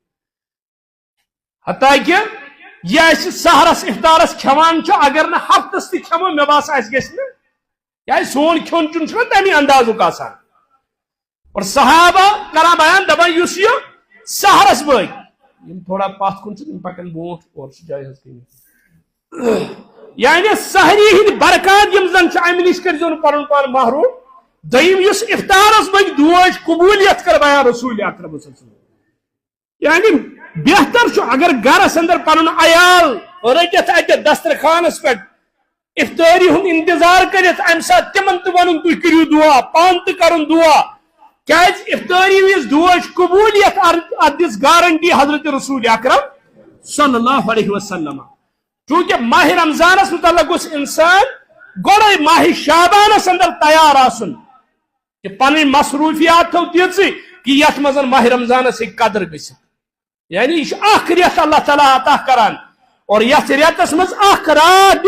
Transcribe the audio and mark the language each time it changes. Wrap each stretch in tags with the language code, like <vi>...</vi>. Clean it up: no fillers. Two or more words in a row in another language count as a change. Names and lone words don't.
<ks>حتیٰ کہ یہ أسۍ سحرس افطارس کھٮ۪وان چھُ اگر نہٕ ہفتس تہِ کھٮ۪مو مےٚ باسان اَسہِ گژھِ نہٕ کیٛازِ سون کھیوٚن چیوٚن چھُنہ تمہِ اندازُک آسان اور صحابہ کران بیان دپان یُس یہِ سحرس بٲگۍ یم تھوڑا پتھ کُن چھِ تِم پکن برونٛٹھ اور چھِ جایہِ حظ کٔرِتھ یعنی سحری ہٕنٛدۍ برکات یم زن چھِ امہِ نِش کٔرۍزیو نہٕ پنُن پان محروم دوٚیِم یُس افطارس بٲگۍ دوج قبوٗلیت کر بیان رسول اکرم</ks> <ar>صلی اللہ علیہ وسلم</ar> <ks>یعنی بہتر چھُ اگر گرس اندر پنُن عیال رٔٹِتھ اتہِ دسترخانس پٮ۪ٹھ افطٲری ہُنٛد انتظار کٔرِتھ امہِ ساتہٕ تِمن تہِ ونُن تُہۍ کٔرِو دعا پانہٕ تہِ کرُن دعا کیٛازِ افطٲری وِز دوج قبوٗلیت اتھ دِژ گارنٹی حضرت رسول اکرم</ks> <ar>صلی اللہ علیہ وسلم</ar> <ks>چونکہ ماہ رمضانس متعلق گوٚژھ انسان گۄڈے ماہ شعبانس اندر تیار آسُن کہ پنٕنۍ مصروفیات تھو تیٖژٕ کہ یتھ منٛز ماہ رمضانس ہیٚکہِ قدر گٔژھِتھ یعنی یہ چھُ اکھ رٮ۪تھ اللہ تعالیٰ عطا کران اور یتھ رٮ۪تس منٛز اکھ رات</ks>